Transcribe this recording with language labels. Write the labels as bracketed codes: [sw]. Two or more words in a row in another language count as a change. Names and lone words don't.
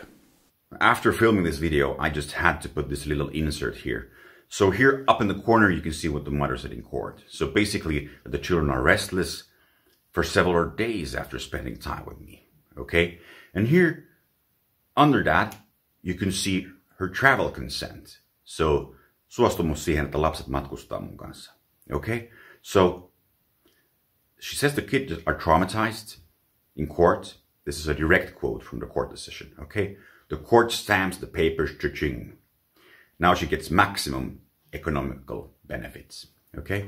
[en] After filming this video, I just had to put this little insert here. So here up in the corner, you can see what the mother said in court. So basically, the children are restless for several days after spending time with me. Okay? And here, under that, you can see her travel consent. So, [fi] suostumus siihen, että lapset matkustaa mun kanssa. [en] Okay? So, she says the kids are traumatized in court. This is a direct quote from the court decision. Okay? The court stamps the papers, cha-ching. Now she gets maximum economical benefits. Okay?